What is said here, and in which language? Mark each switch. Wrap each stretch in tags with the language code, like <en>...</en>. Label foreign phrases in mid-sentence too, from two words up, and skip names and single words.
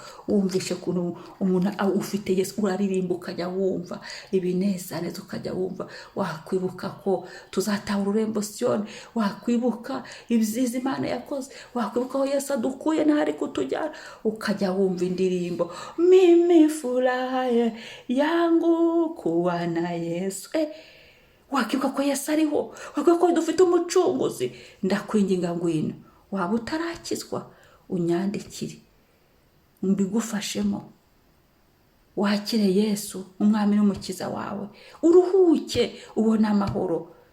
<rw>Wumvishe kuntu umuntu ufite Yesu, uraririmba ukajya wumva ibinezaneza, ukajya wumva. Wakwibuka ko tuzataha ururembo Siyoni, wakwibuka ibyiza Imana yakoze, wakwibuka aho Yesu adukuye n'ahari kutujyana, ukajya wumva indirimbo,</rw> <sw>mimi furaha yangu kuwa na Yesu.</sw> <rw>Wakwibuka ko Yesu ariho, wakwibuka ko dufite Umucunguzi. Ndakwinginga ngwino, waba utarakizwa, unyandikire mbigufashemo, wakire Yesu Umwami n'Umukiza wawe, uruhuke, ubona amahoro.</rw>